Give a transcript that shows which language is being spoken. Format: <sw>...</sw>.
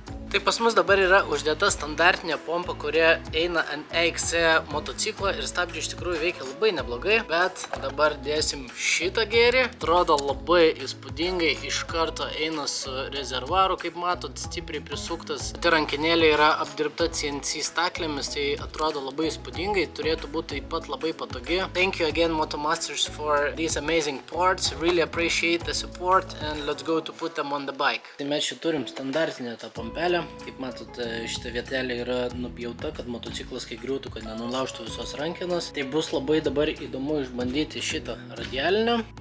<lt>Tai pas mus dabar yra uždėta standartinė pompa, kurie eina ant EXC motociklo ir stabdžiai iš tikrųjų veikia labai neblogai, bet dabar dėsim šitą gėrį. Atrodo labai įspūdingai, iš karto eina su rezervaru, kaip matot, stipriai prisuktas. Tai rankinėlė yra apdirbta CNC staklėmis, tai atrodo labai įspūdingai, turėtų būti taip pat labai patogi.</lt> <en>Thank you again Motomasters for these amazing parts, really appreciate the support and let's go to put them on the bike.</en> <lt>Tai mes čia turim standartinę tą pompelę. Kaip matot, šitą vietelę yra nupjauta, kad motociklas kai griūtų, kad nenulaužtų visos rankenos. Tai bus labai dabar įdomu išbandyti šitą radialinę.</lt>